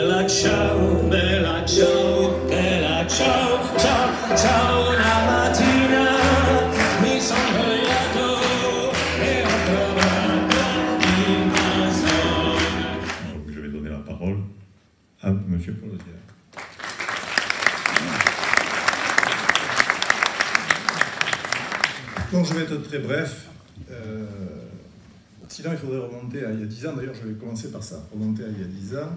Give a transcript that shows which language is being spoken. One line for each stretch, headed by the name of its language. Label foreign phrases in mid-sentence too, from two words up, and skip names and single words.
Italian: ciao, bella ciao, bella ciao, ciao, ciao, una mattina mi sono svegliato e ho trovato l'invasione.
French: Donc je vais donner la parole à M. Polosier. Donc je vais être très bref. Sinon, il faudrait remonter à il y a 10 ans. D'ailleurs, je vais commencer par ça, remonter à il y a 10 ans.